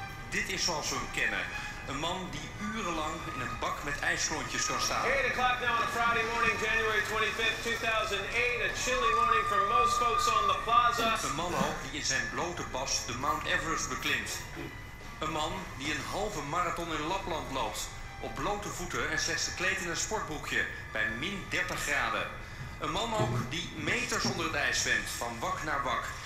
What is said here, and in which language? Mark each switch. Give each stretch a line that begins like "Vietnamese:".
Dutch: Dit is zoals we hem kennen. Een man die urenlang in een bak met ijsklontjes kan staan.
English: 8 o'clock now on a Friday morning, January 25th, 2008. A chilly morning for most folks on the plaza.
Dutch: Een man ook die in zijn blote bas de Mount Everest beklimt. Een man die een halve marathon in Lapland loopt. Op blote voeten en slechts gekleed in een sportbroekje. Bij min 30 graden. Een man ook die meters onder het ijs zwemt. Van wak naar wak.